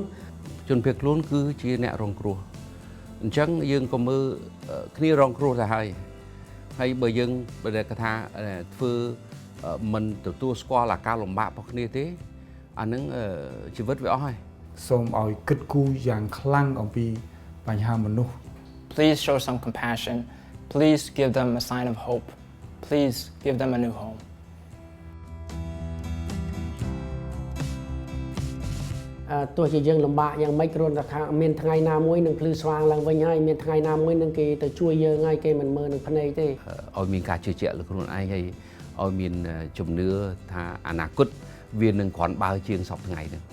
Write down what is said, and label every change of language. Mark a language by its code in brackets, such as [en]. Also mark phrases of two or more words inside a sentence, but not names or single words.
[km] ជនភៀសខ្លួនគឺជាអ្នករងគ្រោះអញ្ចឹងយើងក៏មើលគ្នារងគ្រោះទៅហើយបើយើងបើគេថាធ្វើមិនទទួលស្គាល់អាការលំបាករបស់គ្នាទេអានឹងជីវិតវាអស់ហើយ សូមឲ្យគិតគូរយ៉ាងខ្លាំងអំពីបញ្ហាមនុស្ស [en] Please show some compassion. Please give them a sign of hope. Please give them a new home. [km] ទោះជាយើងលំបាកយ៉ាងម៉េចគ្រាន់តែថាមានថ្ងៃណាមួយនឹងភ្លឺស្វាងឡើងវិញហើយមានថ្ងៃណាមួយនឹងគេទៅជួយយើងហើយគេមិនមើលនឹងភ្នែកទេ ឲ្យមានការជឿជាក់លើខ្លួនឯងហើយឲ្យមានជំនឿថាអនាគតវានឹងគ្រាន់បើជាងសពថ្ងៃហ្នឹង